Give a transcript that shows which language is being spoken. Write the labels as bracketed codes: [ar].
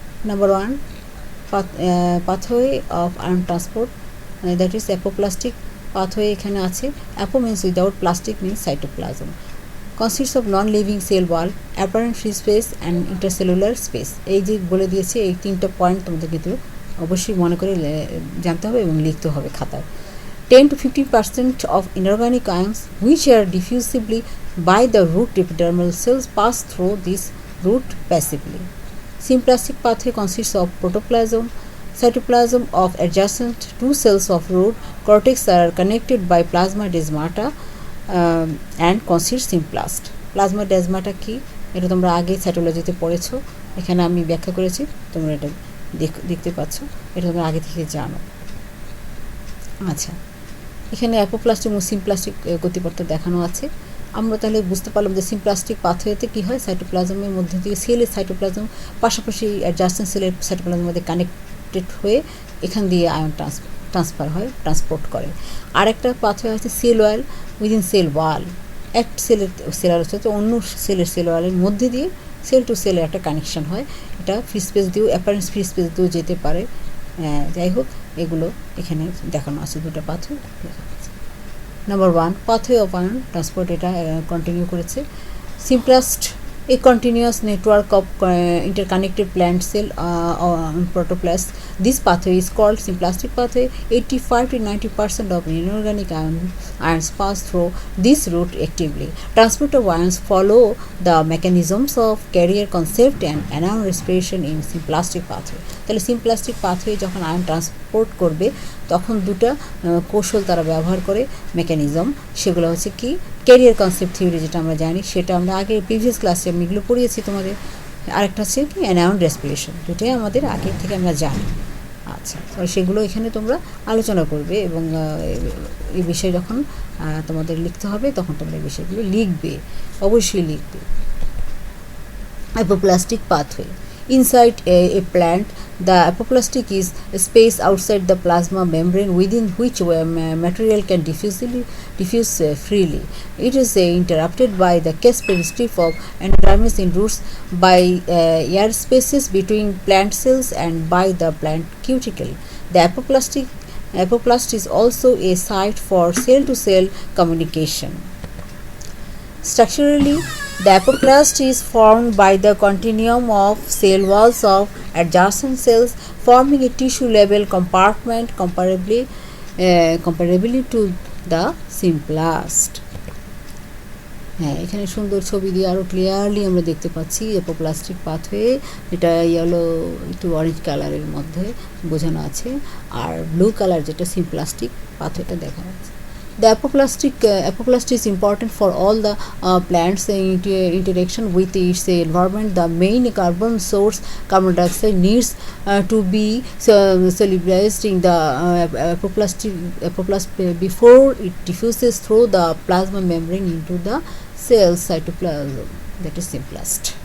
[en] Number 1, pathway of ion transport, that is apoplastic pathway [bn] এখানে আছে। [en] apo means without, plastic means cytoplasm. Consists of non-living cell wall, apparent free space and intercellular space. [bn] এই যে বলে দিয়েছি, এই 3টা point তোমাদের কিন্তু অবশ্যই মনে করে জানতে হবে এবং লিখতে হবে খাতায়। [en] 10 to 15% of inorganic ions which are diffusively by the root epidermal cells pass through this root passively. Symplastic pathway consists of protoplasm, cytoplasm of adjacent 2 cells of root cortex are connected by plasmodesmata and consists symplast. [bn] Plasmodesmata কি, এটা তোমরা আগে সাইটোলজিতে পড়েছো, এখানে আমি ব্যাখ্যা করেছি, তোমরা এটা দেখতে পাচ্ছ, এটা তোমরা আগে থেকে জানো। আচ্ছা, এখানে অ্যাপোপ্লাস্টিক এবং সিমপ্লাস্টিক গতিপথ দেখানো আছে। আমরা তাহলে বুঝতে পারলাম যে সিমপ্লাস্টিক পাথওয়েতে কী হয়, সাইটোপ্লাজমের মধ্যে দিয়ে সেলের সাইটোপ্লাজম পাশাপাশি অ্যাডজাস্টেন্ট সেলের সাইটোপ্লাজমের মধ্যে কানেক্টেড হয়ে এখান দিয়ে আয়ন ট্রান্সফার হয়, ট্রান্সপোর্ট করে। আর একটা পাথওয়ে আছে cell wall within cell wall, এক সেলের সাথে অন্য সেল ওয়ালের মধ্যে দিয়ে সেল টু সেলের একটা কানেকশন হয়। এটা ফ্রি স্পেস দিয়েও, অ্যাপারেন্ট ফ্রি স্পেস দিয়েও যেতে পারে। যাই হোক, এগুলো এখানে দেখানো আছে, 2টা পাথওয়ে দেখানো আছে। [en] number 1, pathway of ion transport, [bn] এটা কন্টিনিউ করেছে। [en] Symplast A continuous network of interconnected plant cell protoplasts. This pathway is called symplastic pathway. 85 to 90% of inorganic ions pass through this route actively. Transport of ions follow the mechanisms of carrier concept and anion respiration in symplastic pathway. [bn] তাহলে symplastic pathway যখন ion transport করবে তখন দুটো কৌশল তারা ব্যবহার করে mechanism, সেগুলো হচ্ছে কি ক্যারিয়ার কনসেপ্ট থিওরি যেটা আমরা জানি, সেটা আমরা আগে প্রিভিয়াস ক্লাসে আমি এগুলো পড়িয়েছি তোমাদের। আরেকটা হচ্ছে কি অ্যানায়ন রেসপিরেশন, দুটোই আমাদের আগে থেকে আমরা জানি। আচ্ছা, তো সেগুলো এখানে তোমরা আলোচনা করবে এবং এই বিষয়ে যখন তোমাদের লিখতে হবে তখন তোমরা এই বিষয়গুলো লিখবে, অবশ্যই লিখবে। [en] Apoplastic pathway. Inside a plant, the apoplastic is a space outside the plasma membrane within which material can diffuse freely. It is interrupted by the Caspary strip of endodermis in roots, by air spaces between plant cells, and by the plant cuticle. The apoplast is also a site for cell-to-cell communication. Structurally, the apoplast is formed by the continuum of cell walls of adjacent cells, forming a tissue-level compartment comparably to the symplast. [bn] হ্যাঁ, এখানে সুন্দর ছবি দিয়ে আরও clearly আমরা দেখতে পাচ্ছি অ্যাপোপ্লাস্টিক pathway, এটা ইয়েলো একটু অরেঞ্জ কালারের মধ্যে বোঝানো আছে, আর ব্লু কালার যেটা সিমপ্লাস্টিক পাথওয়েটা দেখা যাচ্ছে। [en] The apoplast is important for all the plants interaction with its environment. The main carbon source, carbon dioxide, needs to be solubilized in the apoplast before it diffuses through the plasma membrane into the cell cytoplasm, that is symplast.